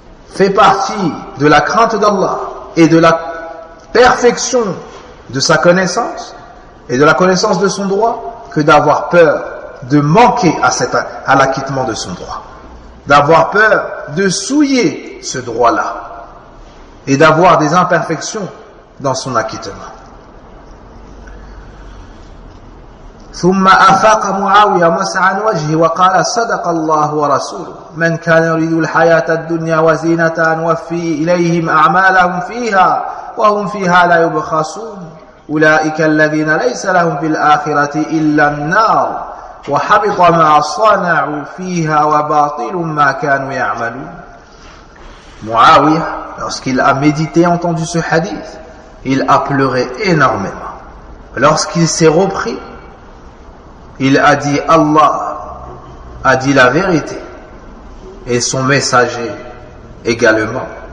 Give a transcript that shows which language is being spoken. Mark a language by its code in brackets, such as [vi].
[fr] Fait partie de la crainte d'Allah et de la perfection de sa connaissance et de la connaissance de son droit, que d'avoir peur de manquer à l'acquittement de son droit, d'avoir peur de souiller ce droit-là et d'avoir des imperfections dans son acquittement. [ar] ثم أفاق معاوية مسعى وجهه وقال صدق الله ورسوله من كان يريد الحياة الدنيا وزينتها نوفي إليهم أعمالهم فيها وهم فيها لا يبخسون أولئك الذين ليس لهم في الآخرة إلا النار وحبط ما صنعوا فيها وباطل ما كانوا يعملون. [fr] Muawiya, lorsqu'il a médité, entendu ce hadith, il a pleuré énormément. Lorsqu'il s'est repris, il a dit, Allah a dit la vérité et son messager également.